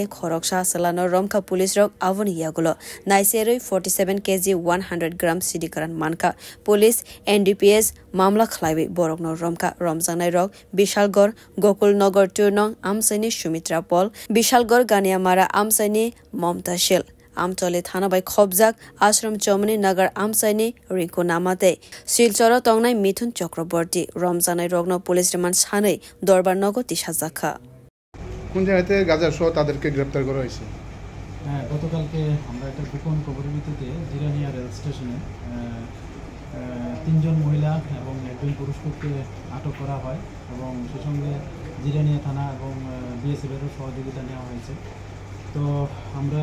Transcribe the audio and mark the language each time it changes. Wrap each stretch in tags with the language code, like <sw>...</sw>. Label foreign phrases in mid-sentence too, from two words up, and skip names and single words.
<trp>Khoroksha Salano Romka police rok Avoni Yagulo Naiseri 47 kg 100 grams Sidi Karan Manka police NDPS Mamla Khlaibi Borok Noromka Romzanai rok Bishalgor Gokul Nagar 2 nong Amsaini Shumitra Pol Bishalgor Ganiamara Amsaini Momta Shil Amtole Thana by Khobjak Ashram Chomani Nagar Amsaini Rinku Namate Silchoro Tongnai Mithun Chakraborty Romzanai Rogno Police Remand Sanai Dorbar Nogo Tishazakha</trp> <bn>কোন জায়গাতে গাজা সহ তাদেরকে গ্রেফতার করা হয়েছে গতকালকে আমরা একটা গোপন খবরের ভিত্তিতে জিরানিয়া রেল স্টেশনে তিনজন মহিলা এবং একজন পুরুষকে আটক করা হয় এবং সেই সঙ্গে জিরানিয়া থানা এবং বিএসএফেরও সহযোগিতা নেওয়া হয়েছে তো আমরা</bn>